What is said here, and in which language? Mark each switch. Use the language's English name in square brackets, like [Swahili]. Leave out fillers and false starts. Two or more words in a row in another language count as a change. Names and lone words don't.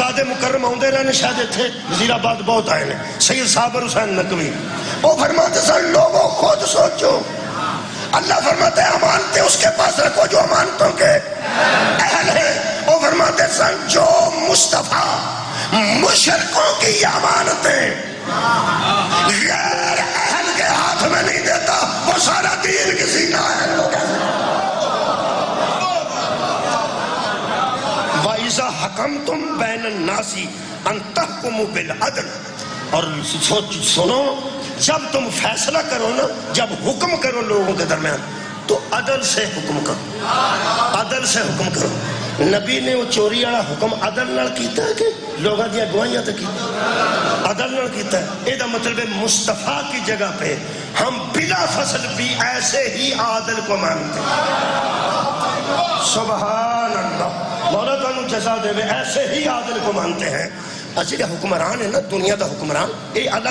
[Punjabi] مکرم آؤندے رہنے شاید تھے وزیر آباد بہت آئے نے [Urdu] سید صابر حسین نقوی وہ فرماتے سن لوگوں خود سوچو اللہ فرماتے ہیں امانتیں اس کے پاس رکھو جو امانتوں کے اہل ہیں وہ فرماتے سن جو مصطفیٰ مشرکوں کی امانتیں غیر اہل کے ہاتھ میں نہیں دیتا وہ سارا دین کسی نہ اہل ہو گیا [Arabic] وَإِذَا حَكَمْتُمْ بَيْنَ النَّاسِ أَن تَحْكُمُوا بِالْعَدْلِ [Urdu] اور سنو جب تم فیصلہ کرو نا جب حکم کرو لوگوں کے درمیان تو عدل سے حکم کرو عدل سے حکم کرو نبی نے وہ چوری والا حکم [Punjabi] عدل نال کیتا ہے کہ لوگاں دی گواہیاں تے کیتا عدل نال کیتا ہے اے دا مطلب ہے [Urdu] مصطفیٰ کی جگہ پہ ہم بلا فصل بھی ایسے ہی عادل کو مانتے ہیں سبحان اللہ مولا تعالیٰ جزا دے وے ایسے ہی عادل کو مانتے ہیں اچھا حکمران ہے نا [Punjabi] دنیا دا حکمران اے [Urdu] الگ